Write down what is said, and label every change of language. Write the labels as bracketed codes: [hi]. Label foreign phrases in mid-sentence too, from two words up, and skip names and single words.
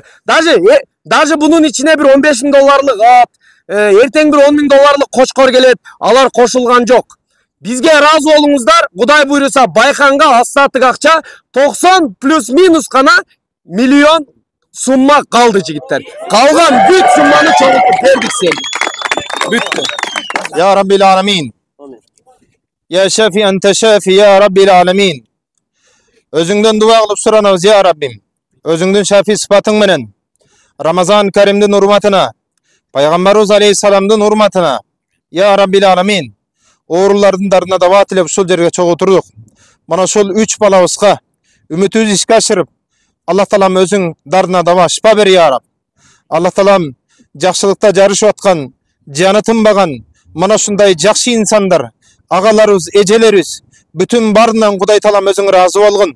[ky] Даже бунун ичине бир 15 000 долларлык ат, эртең бир 10 000 долларлык кочкор келет, алар кошулган жок. Бизге ыраазы болуңуздар, Кудай буйруса Байханга астатык акча 90 плюс-минус гана миллион сумма калды жигиттер. Калган бүт сумманы чогултуп бердик сен. Бүттү. [ar] يا رب العالمين. يا شافي أنت الشافي يا رب العالمين. [ky] Özüңдөн дуа кылып суранабыз ya Rabbim. Özüңдүн şafi sıfatың менен Ramazan Karimdin урматына, Пайгамбарыбыз алейхиссаламдын урматына, [ar] يا رب العالمين. [ky] Оорулардын дарына дава тилеп ушул жерге чогултурдук. Мана ушул 3 балабызга үмүтүбүздү ишке ашырып, Аллах Таалам өзүң дарына дава шифа бер [ar] يا رب. [ky] Аллах Таалам жакшылыкта жарышып аткан, жаны тынбаган мана ушундай жакшы инсандар, агаларыбыз, эжелерибиз бүтүн баарынан Кудай Таалам өзүң ыраазы болгон.